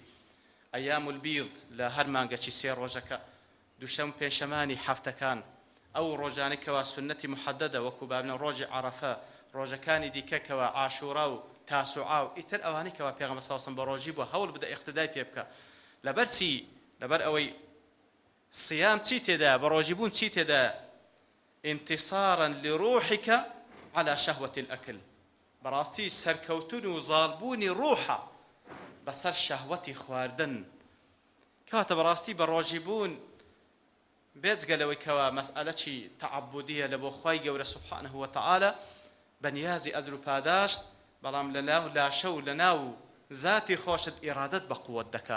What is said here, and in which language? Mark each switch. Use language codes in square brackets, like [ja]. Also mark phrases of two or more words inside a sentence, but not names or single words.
[ar] ئەیام البیض [ckb] لە هەر مانگەکی سێ ڕۆژەکە دووشەم پێنجشەمانی هەفتەکان، ئەو ڕۆژانەی کەوا سنەتی محەدەدە وەکو بابنە ڕۆژی عەرەفە، ڕۆژەکانی دیکە کەوا عاشوڕا و تاسوعا و ئیتر ئەوانەی کەوا پێغەمبەر [ar] صلی الله عليه وسلم [ckb] بەڕۆژی بووە هەوڵ بدە اقتدای پێ بکە. لەبەر چی؟ لەبەر ئەوەی صيام چی تێدا بەڕۆژیبوون چی تێدا؟ [ar] انتصارا لروحك على شهوة الأكل، [ckb] بەڕاستی سەرکەوتن و زاڵبوونی ڕوحە بەسەر شەهوەتی خواردن. کەواتە بەڕاستی بەڕۆژیبوون بێجگە لەوەی کەوا مەسئەلەی تەعەبودیە لە بۆ خوای گەورە [ar] سوبحانه وتعالى [ckb] بەنیازی ئەجر و پاداش، بەڵام لەناو لاشە و لەناو ذاتی خۆشت ئیرادەت بە قووەت دەکا.